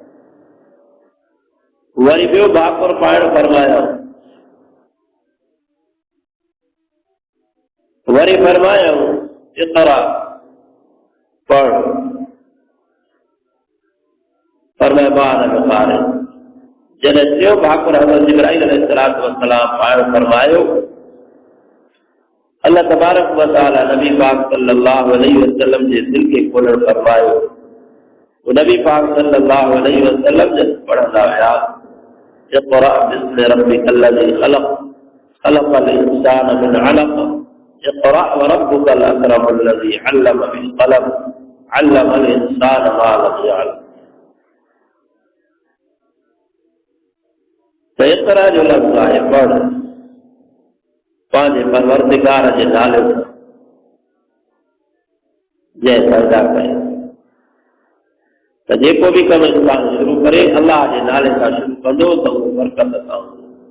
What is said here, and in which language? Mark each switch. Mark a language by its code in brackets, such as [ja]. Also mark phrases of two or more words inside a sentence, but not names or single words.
[sd] वरी ॿियो भाकुर पाइण फरमायो, वरी फरमायो इक़रा, पढ़। फरमायो मां अन में क़ारिन। जॾहिं टियों भाकुर हज़रत जिब्राईल [ar] عليه الصلاة والسلام [sd] पाइण फरमायो, [ar] الله تبارك وتعالى [sd] नबी पाक [ar] صلى الله عليه وسلم [sd] जे दिल खे खोलण फरमायो। वो नबी पाक [ar] صلى الله عليه وسلم [sd] जब पढ़ंदा हुआ, [ar] اقرأ باسم ربك الذي خلق، خلق الإنسان من علق، اقرأ وربك الأكرم الذي علم بالقلم، علم الإنسان ما لم يعلم. [sd] त इक़रा जो लफ़्ज़ आहे पढ़, पंहिंजे परवरदिगार जे नाले सां जंहिं पैदा कयो। त जेको बि कमु इंसान शुरू करे अल्लाह जे नाले सां शुरू कंदो त उहो बरकत सां हूंदो।